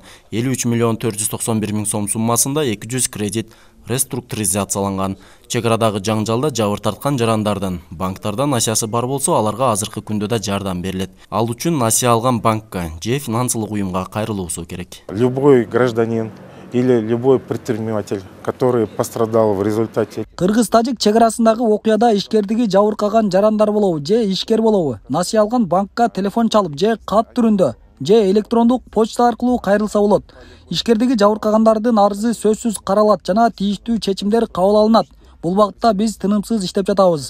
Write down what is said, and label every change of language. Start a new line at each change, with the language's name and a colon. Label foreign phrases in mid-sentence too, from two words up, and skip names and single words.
Kyrgyz: 53 491 000 сом суммасында 200 кредит реструктуризацияланган. Чек арадагы жаңжалда жабыр тарткан жарандардын банктардан насыясы бар болсо, аларга азыркы күндө да жардам берилет. Ал үчүн насыя алган банкка же финансылык уюмга кайрылуусу керек.
Russian: Любой гражданин или любой предприниматель, который пострадал в результате.
Kyrgyz: Кыргыз-тажик чек арасындагы окуяда ишкердиги жабыркаган жарандар болобу же ишкер болобу, насыя алган банкка телефон чалып же кат түрүндө же электрондук почта аркылуу кайрылса болот. Ишкердиги жабыркагандардын арызы сөзсүз каралат жана тийиштүү чечимдер кабыл алынат. Бул багытта биз тынымсыз иштеп жатабыз.